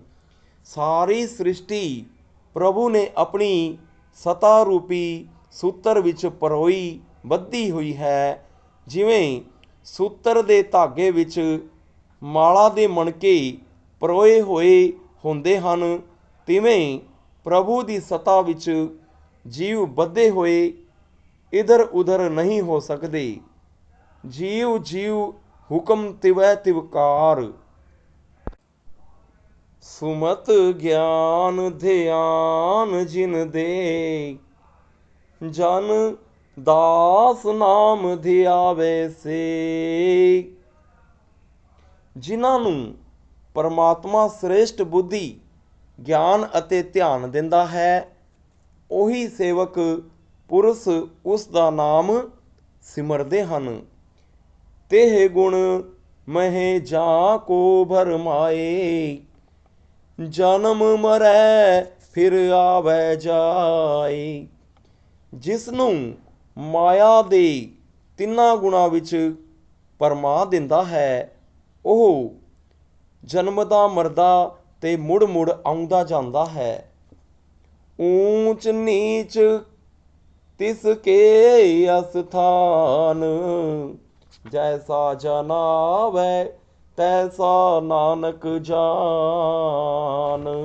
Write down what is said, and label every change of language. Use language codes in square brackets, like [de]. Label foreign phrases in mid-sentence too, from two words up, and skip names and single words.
[pa] ਸਾਰੀ ਸ੍ਰਿਸ਼ਟੀ ਪ੍ਰਭੂ ਨੇ ਆਪਣੀ ਸਤਾ ਰੂਪੀ ਸੂਤਰ ਵਿੱਚ ਪਰੋਈ ਬੱਧੀ ਹੋਈ ਹੈ। ਜਿਵੇਂ ਸੂਤਰ ਦੇ ਧਾਗੇ ਵਿੱਚ ਮਾਲਾ ਦੇ ਮਣਕੇ ਪਰੋਏ ਹੋਏ ਹੁੰਦੇ ਹਨ, ਤਿਵੇਂ ਪ੍ਰਭੂ ਦੀ ਸਤਾ ਵਿੱਚ ਜੀਵ ਬੱਧੇ ਹੋਏ ਇਧਰ ਉਧਰ ਨਹੀਂ ਹੋ ਸਕਦੇ। ਜੀਵ ਜੀਵ ਹੁਕਮ ਤਿਵੈ ਤਿਵਕਾਰ, ਸੁਮਤ ਗਿਆਨ ਧਿਆਨ ਜਿਨ ਦੇ, ਜਨ ਦਾਸ ਨਾਮ ਧਿਆਵੇ ਸੇ। ਜਿਨ੍ਹਾਂ ਨੂੰ ਪਰਮਾਤਮਾ ਸ੍ਰੇਸ਼ਟ ਬੁੱਧੀ ਗਿਆਨ ਅਤੇ ਧਿਆਨ ਦਿੰਦਾ ਹੈ, ਉਹੀ ਸੇਵਕ ਪੁਰਸ਼ ਉਸ ਦਾ ਨਾਮ ਸਿਮਰਦੇ ਹਨ। ਤੇਹ ਗੁਣ ਮਹ ਜਾਕੋ ਭਰਮਾਏ, ਜਨਮ ਮਰੈ ਫਿਰ ਆਵੇ ਜਾਏ। जिस ਨੂੰ ਮਾਇਆ ਦੇ ਤਿੰਨਾਂ ਗੁਣਾਂ ਵਿੱਚ ਭਰਮਾ ਦਿੰਦਾ ਹੈ, ਉਹ ਜਨਮਦਾ ਮਰਦਾ ਤੇ ਮੁੜ ਮੁੜ ਆਉਂਦਾ ਜਾਂਦਾ ਹੈ। ਊਚ ਨੀਚ ਤਿਸ ਕੇ ਅਸਥਾਨ, ਜੈਸਾ ਜਨਾਵੈ ਤੈਸਾ ਨਾਨਕ ਜਾਨ।